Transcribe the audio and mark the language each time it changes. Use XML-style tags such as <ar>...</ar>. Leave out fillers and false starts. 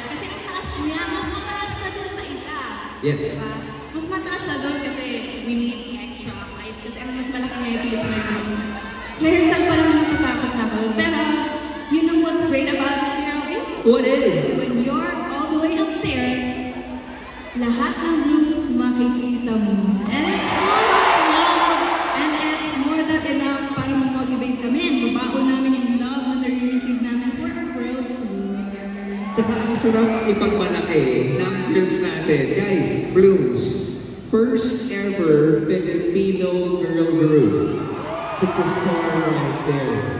<tl>Kasi ang taas niya, mas mataas siya dun sa isa.</tl> <en>Yes.</en> <tl>Diba? Mas mataas siya dun kasi</tl> <en>we need extra height.</en> <tl>Kasi ang mas malaki nga yung Philippine Arena. Rehearsal pa lang natatakot na ako.</tl> <en>Pero, you know what's great about it, Robin? What is? When you're all the way up there,</en> <tl>lahat ng Blooms makikita mo.</tl> <en>And it's full of love. And it's more than enough</en> <tl>para ma-motivate kami. And mabaon namin yung love na nare-receive namin</tl> <en>for our world tour.</en> <tl>Tsaka ang sarap ipagmalaki ng girls natin.</tl> <en>Guys, Blooms, first ever Filipino girl group to perform right there.</en>